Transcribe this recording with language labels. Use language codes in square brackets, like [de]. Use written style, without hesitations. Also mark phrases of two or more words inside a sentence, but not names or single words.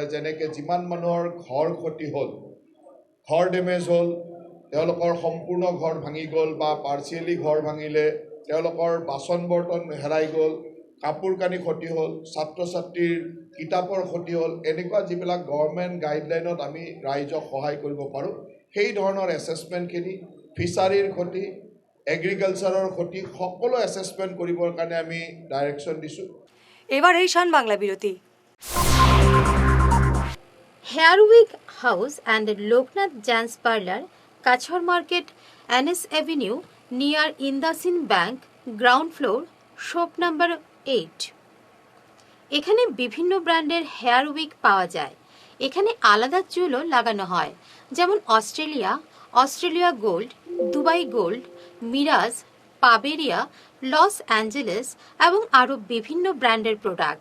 [as] যেনেকৈ যিমান মানুহৰ ঘৰ ক্ষতি হ'ল, ঘৰ ডেমেজ হ'ল, তেওঁলোকৰ সম্পূৰ্ণ ঘৰ ভাঙি গ'ল বা পাৰ্চিয়েলি ঘৰ ভাঙিলে, তেওঁলোকৰ বাচন বৰ্তন হেৰাই গ'ল, কাপোৰ কানি ক্ষতি হ'ল, ছাত্ৰ ছাত্ৰীৰ কিতাপৰ ক্ষতি হ'ল, এনেকুৱা যিবিলাক [en] government guidelines [as] আমি ৰাইজক সহায় কৰিব পাৰোঁ সেই ধৰণৰ এছেছমেণ্টখিনি, ফিচাৰীৰ ক্ষতি, এগ্ৰিকালচাৰৰ ক্ষতি সকলো এছেছমেণ্ট কৰিবৰ কাৰণে আমি ডাইৰেকশ্যন দিছোঁ। [bn] এবার এই শান বাংলা বিরতি। [en] Hairwig House and Loknath Jans Parlor, Kachhar Market, NS Avenue, near Indasin Bank, ground floor, shop number 8. [bn] এখানে বিভিন্ন ব্র্যান্ডের হেয়ার উইক পাওয়া যায়। এখানে আলাদা চুলও লাগানো হয়, যেমন অস্ট্রেলিয়া গোল্ড, দুবাই গোল্ড, মিরাজ, পাবেরিয়া, লস অ্যাঞ্জেলেস এবং আরও বিভিন্ন ব্র্যান্ডের প্রোডাক্ট।